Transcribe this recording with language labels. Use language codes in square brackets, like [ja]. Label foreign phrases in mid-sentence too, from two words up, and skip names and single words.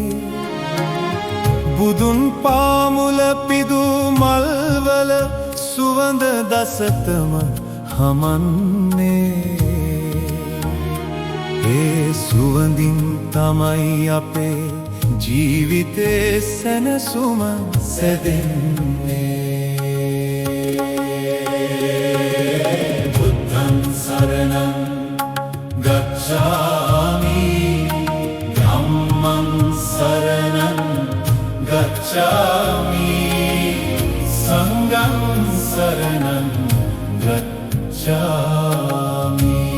[si] බුදුන් පාමුල පිදු මල්වල සුවඳ දසතම හමන්නේ. ඒ සුවඳින් තමයි අපේ ජීවිතේ සැනසුම සැදෙන්නේ. [pi] බුද්ධං සරණං ගච්ඡාමි ධම්මං සරණං ගච්ඡාමි සංඝං සරණං ගච්ඡාමි.